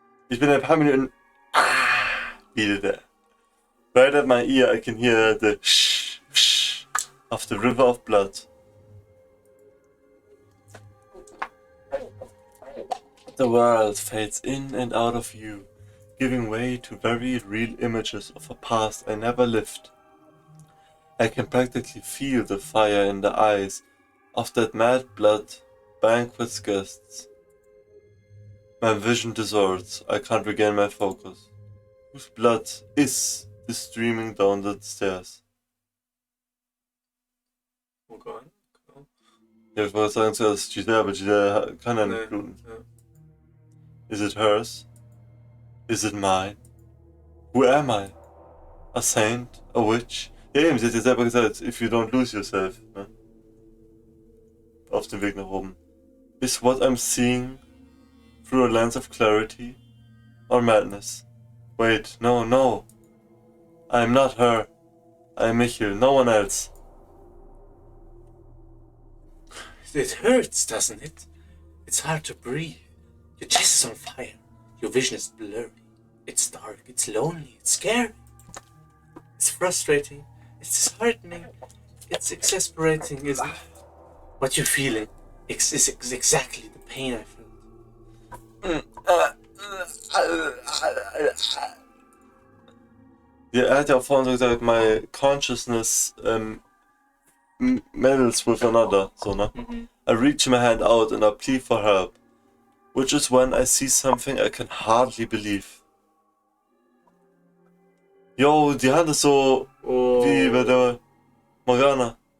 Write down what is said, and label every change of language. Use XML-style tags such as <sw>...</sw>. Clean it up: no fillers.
<de>Ich bin ein paar Minuten wieder da.</de> <en>Right at my ear I can hear the shh of the river of blood. The world fades in and out of view, giving way to very real images of a past I never lived. I can practically feel the fire in the eyes of that mad blood banquet's guests. My vision distorts, I can't regain my focus. Whose blood is this streaming down the stairs? Okay.</en> <de>Ja, ich wollte sagen zuerst Giselle, aber Giselle kann ja nicht bluten. Ja.</de> <en>Is it hers? Is it mine? Who am I? A saint? A witch?</en> <de>Ja eben, sie hat ja selber gesagt,</de> <en>if you don't lose yourself.</en> <de>Ne? Auf dem Weg nach oben.</de> <en>Is what I'm seeing through a lens of clarity or madness? Wait, no. I'm not her. I'm Michiel, no one else. It hurts, doesn't it? It's hard to breathe. Your chest is on fire. Your vision is blurry. It's dark, it's lonely, it's scary. It's frustrating, it's disheartening, it's exasperating, isn't it? What you're feeling is exactly the pain I felt.</en> <de>Ja, er hat ja auch vorhin so gesagt,</de> <en>my consciousness meddles with another,</en> <de>so, ne?</de> <en>I reach my hand out and I plead for help, which is when I see something I can hardly believe.</en> <de>Yo, die Hand ist so wie bei der Morgana.</de>